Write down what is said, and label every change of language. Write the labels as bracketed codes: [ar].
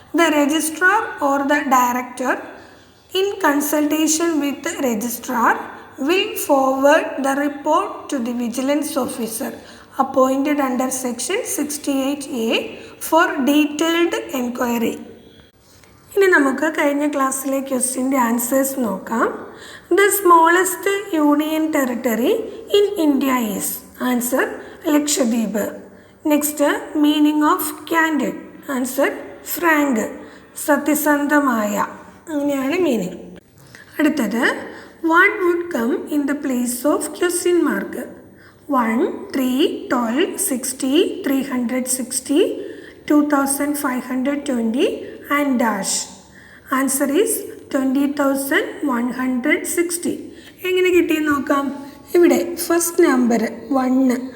[en] The Registrar or the Director, in consultation with the Registrar, will forward the report to the Vigilance Officer appointed under Section 68A for detailed inquiry. [ml] ഇനി നമുക്ക് കഴിഞ്ഞ ക്ലാസ്സിലെ ക്വസ്റ്റ്യൻ്റെ answers നോക്കാം. [en] The smallest union territory in India is. Answer, Lakshadweep. Next, meaning of candid. Answer, frank, [ml] സത്യസന്ധമായ. അങ്ങനെയാണ് meaning. [en] അടുത്തത്, what would come in the place of question mark? 1, 3, 12, 60, 360, 2520 and dash. Answer is 20,160. [ml] എങ്ങനെ കിട്ടിയെന്ന് നോക്കാം. ഇവിടെ ഫസ്റ്റ് നമ്പർ 1